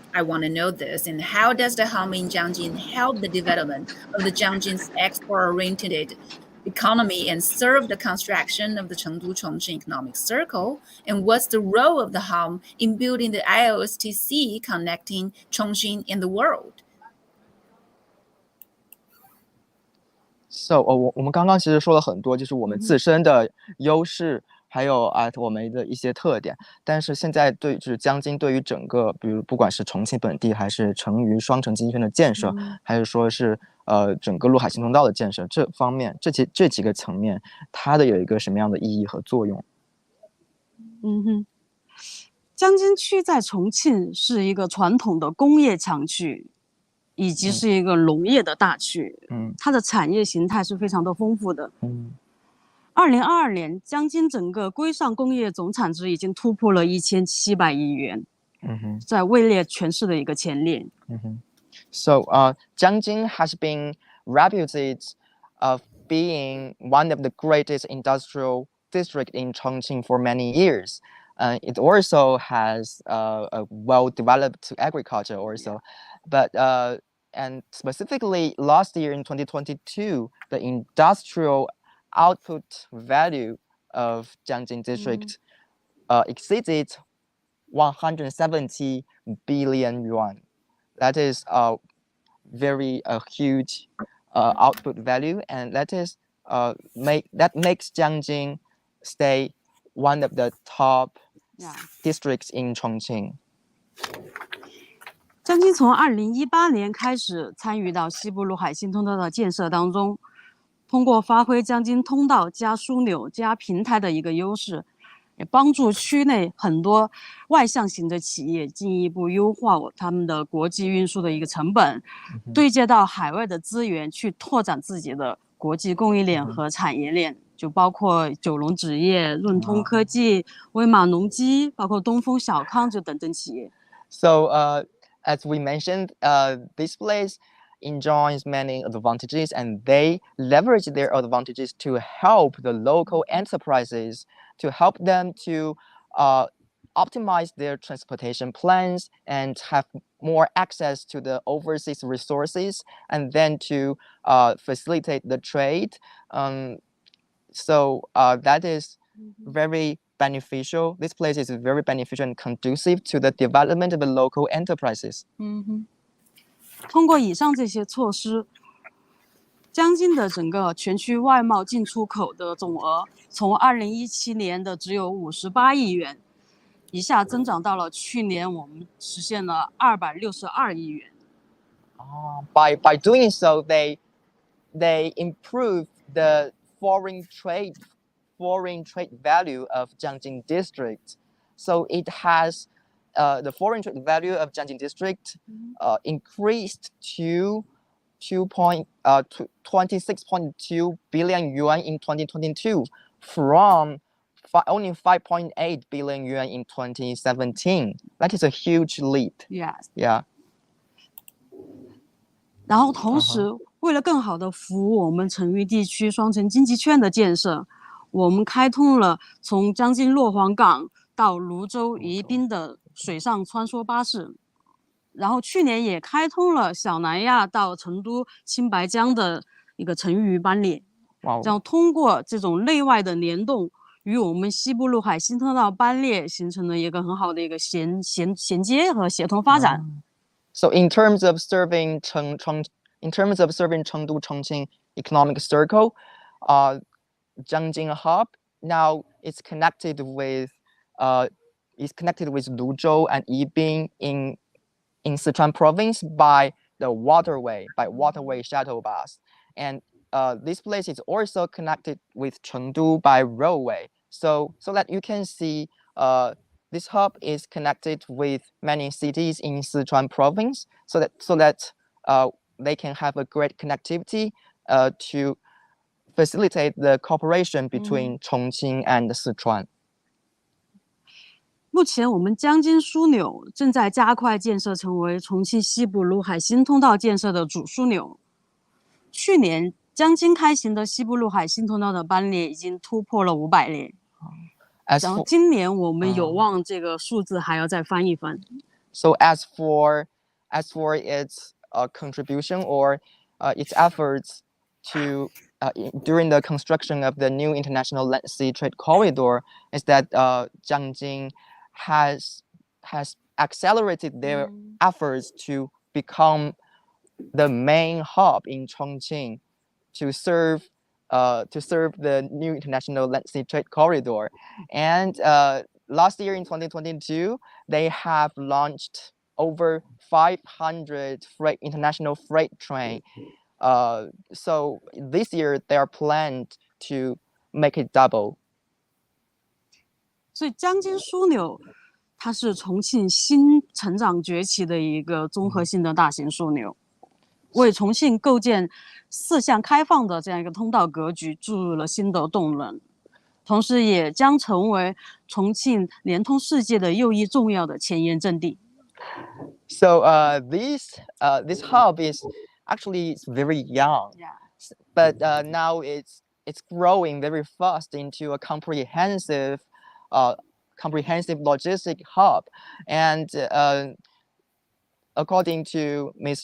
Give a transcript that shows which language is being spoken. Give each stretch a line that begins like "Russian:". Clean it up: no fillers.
English: I want to know this, and how does the hub in Jiangjin help the development of the Jiangjin's export-oriented economy and serve the construction of the Chengdu-Chongqing economic circle? And what's the role of the hub in building the IOSTC connecting Chongqing and the world?
Chinese: So 我们刚刚其实说了很多，就是我们自身的优势，还有我们的一些特点。但是现在就是江津对于整个，比如不管是重庆本地，还是成渝双城经济圈的建设，还是说是整个陆海新通道的建设，这方面这几个层面，它的有一个什么样的意义和作用？江津区在重庆是一个传统的工业强区，以及是一个农业的大区，它的产业形态是非常的丰富的。 2022年，江津整个规上工业总产值已经突破了1700亿元，在位列全市的一个前列。
English: So Jiangjin has been reputed of being one of the greatest industrial district in Chongqing for many years. It also has a well-developed agriculture also, but and specifically last year in 2022, the industrial output value of Jiangjin district exceeded 170 billion yuan. That is a very huge output value, and that makes Jiangjin stay one of the top districts in Chongqing.
Chinese: 江津从2018年开始参与到西部陆海新通道的建设当中，通过发挥江津通道加枢纽加平台的一个优势，也帮助区内很多外向型的企业进一步优化他们的国际运输的一个成本，对接到海外的资源去拓展自己的国际供应链和产业链，就包括九龙纸业、润通科技、威马农机，包括东风小康等等企业。
English: So as we mentioned, this place enjoys many advantages, and they leverage their advantages to help the local enterprises, to help them to optimize their transportation plans and have more access to the overseas resources, and then to facilitate the trade. So that is very beneficial. This place is very beneficial and conducive to the development of the local enterprises.
Chinese: 通过以上这些措施，江津的整个全区外贸进出口的总额从2017年的只有58亿元，一下增长到了去年我们实现了262亿元。
English: By doing so, they improve the foreign trade value of Jiangjin district. So it has the foreign trade value of Jiangjin district increased to 26.2 billion yuan in 2022 from only 5.8 billion yuan in 2017. That is a huge leap. Yes. Yeah.
Chinese: 然后同时，为了更好的服务我们成渝地区双城经济圈的建设，我们开通了从江津洛黄港到泸州、宜宾的水上穿梭巴士，然后去年也开通了小南亚到成都青白江的一个成渝班列。哇，然后通过这种内外的联动，与我们西部陆海新通道班列形成了一个很好的一个衔接和协同发展。
English: So in terms of serving Chengdu-Chongqing economic circle, Jiangjin Hub now is connected with Luzhou and Yibin in Sichuan province by waterway shuttle bus, and this place is also connected with Chengdu by railway. So that you can see, this hub is connected with many cities in Sichuan province, so that they can have a great connectivity to facilitate the cooperation between Chongqing and Sichuan.
Chinese: 目前，我们江津枢纽正在加快建设，成为重庆西部陆海新通道建设的主枢纽。去年，江津开行的西部陆海新通道的班列已经突破了500列。然后今年我们有望这个数字还要再翻一番。
English: So as for its contribution or its efforts to during the construction of the new international land sea trade corridor, is that Jiangjin has accelerated their efforts to become the main hub in Chongqing to serve the new international land sea trade corridor. And last year in 2022, they have launched over 500 international freight train. So this year they are planned to make it double.
Chinese: 所以江津枢纽它是重庆新成长崛起的一个综合性的大型枢纽，为重庆构建4项开放的这样一个通道格局注入了新的动能，同时也将成为重庆连通世界的又一重要的前沿阵地。
English: So this hub is actually very young, but now it's growing very fast into a comprehensive logistic hub. And according to Ms.